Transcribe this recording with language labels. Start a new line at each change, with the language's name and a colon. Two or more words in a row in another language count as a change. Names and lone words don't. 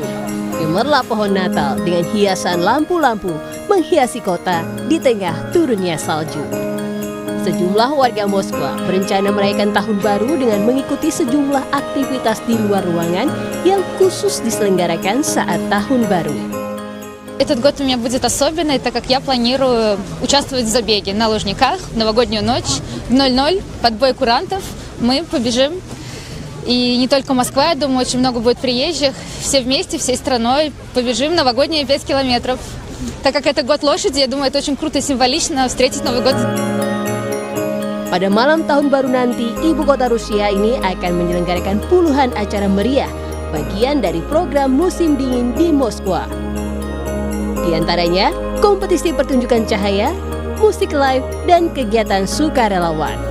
Indonesian: Gemerlap pohon Natal dengan hiasan lampu-lampu menghiasi kota di tengah turunnya salju. Sejumlah warga Moskwa berencana merayakan tahun baru dengan mengikuti sejumlah aktivitas di luar ruangan yang khusus diselenggarakan saat tahun baru.
Russian: Этот год у меня будет особенный, так как я планирую участвовать в забеге на лыжниках в новогоднюю ночь в 00, подбой курантов. Мы побежим. И не только Москва, я думаю, очень много будет приезжих. Все вместе, всей страной побежим новогодние 5 километров. Так как это год лошади, я думаю, это очень круто и символично встретить Новый год.
Indonesian: Pada malam tahun baru nanti, ibu kota Rusia ini akan menyelenggarakan puluhan acara meriah, bagian dari program musim dingin di Moskwa. Di antaranya, kompetisi pertunjukan cahaya, musik live, dan kegiatan sukarelawan.